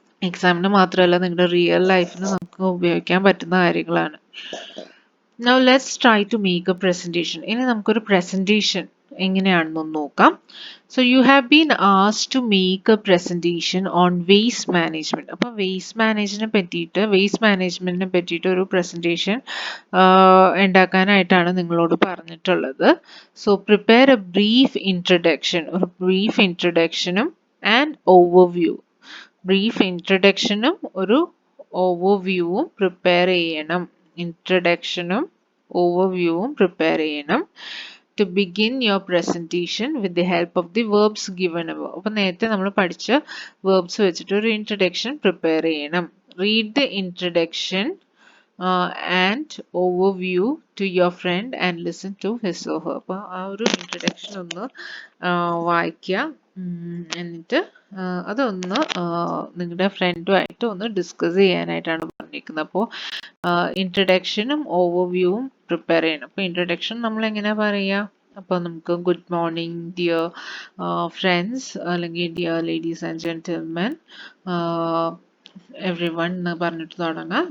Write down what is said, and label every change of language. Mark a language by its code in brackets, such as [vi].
[ml] എക്സാമിന് മാത്രമല്ല നിങ്ങളുടെ റിയൽ ലൈഫിന് നമുക്ക് ഉപയോഗിക്കാൻ പറ്റുന്ന കാര്യങ്ങളാണ്. [en] Now let's try to make a presentation. [ml] ഇനി നമുക്കൊരു presentation എങ്ങനെയാണെന്ന് നോക്കാം. [en] So you have been asked to make a presentation on waste management. [ml] അപ്പോൾ waste managementനെ പറ്റിയിട്ട് ഒരു presentation ഉണ്ടാക്കാനായിട്ടാണ് നിങ്ങളോട് പറഞ്ഞിട്ടുള്ളത്. [en] So prepare a brief introduction, ഒരു brief introductionും and overview. [ml] brief introductionും ഒരു overviewും prepare ചെയ്യണം. ഇൻട്രഡക്ഷനും ഓവർവ്യൂവും പ്രിപ്പയർ ചെയ്യണം. [en] To begin your presentation with the help of the verbs given above. [ml] അപ്പോൾ നേരത്തെ നമ്മൾ പഠിച്ച verbs വെച്ചിട്ട് ഒരു ഇൻട്രഡക്ഷൻ പ്രിപ്പയർ ചെയ്യണം. [en] Read the introduction and overview to your friend and listen to his or her. [ml] അപ്പോൾ ആ ഒരു ഇൻട്രഡക്ഷൻ ഒന്ന് വായിക്കുക, എന്നിട്ട് അതൊന്ന് നിങ്ങളുടെ ഫ്രണ്ടുമായിട്ട് ഒന്ന് ഡിസ്കസ് ചെയ്യാനായിട്ടാണ് പറഞ്ഞിരിക്കുന്നത്. അപ്പോൾ ഇൻട്രഡക്ഷനും ഓവർവ്യൂവും പ്രിപ്പയർ ചെയ്യണം. അപ്പോൾ ഇൻട്രഡക്ഷൻ നമ്മൾ എങ്ങനെ പറയുക? അപ്പോൾ നമുക്ക് [en] good morning dear friends, [ml] അല്ലെങ്കിൽ [en] dear ladies and gentlemen everyone [ml] എന്ന് പറഞ്ഞിട്ട് തുടങ്ങാം.